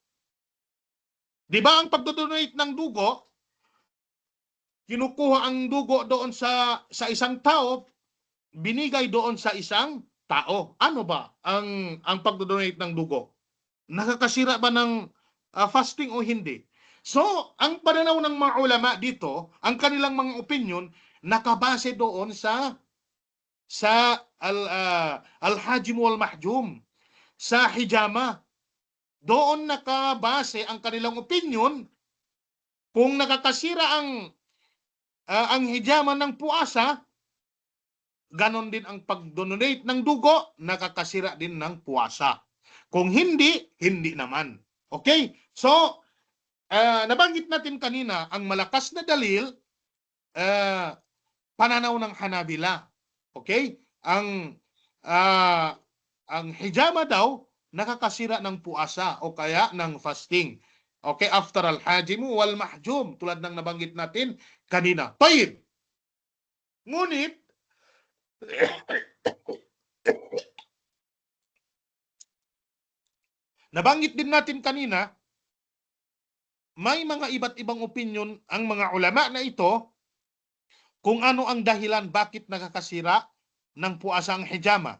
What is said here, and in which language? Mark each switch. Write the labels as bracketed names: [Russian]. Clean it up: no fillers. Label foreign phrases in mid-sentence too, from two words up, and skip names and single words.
[Filipino] Di ba ang pagdodonate ng dugo, kinukuha ang dugo doon sa isang tao, binigay doon sa isang tao. Ano ba ang pagdodonate ng dugo? Nakakasira ba ng fasting o hindi? So, ang pananaw ng mga ulama dito, ang kanilang mga opinion, nakabase doon sa [Arabic] الحاجم والمحجوم, [Filipino] sa hijama. Doon nakabase ang kanilang opinion kung nakakasira ang hijama ng puasa, ganon din ang pag-donate ng dugo, nakakasira din ng puasa. Kung hindi, hindi naman. Okay? So, nabanggit natin kanina, ang malakas na dalil, pananaw ng Hanabila. Okay? Ang hijama daw nakakasira ng puasa o kaya ng fasting. [Arabic] Okay, أفطر الحاجم والمحجوم, [Filipino] tulad ng nabanggit natin kanina. Tayyib. Ngunit nabanggit din natin kanina, may mga iba't ibang opinion ang mga ulama na ito kung ano ang dahilan bakit nakakasira ng puasa ang hijama.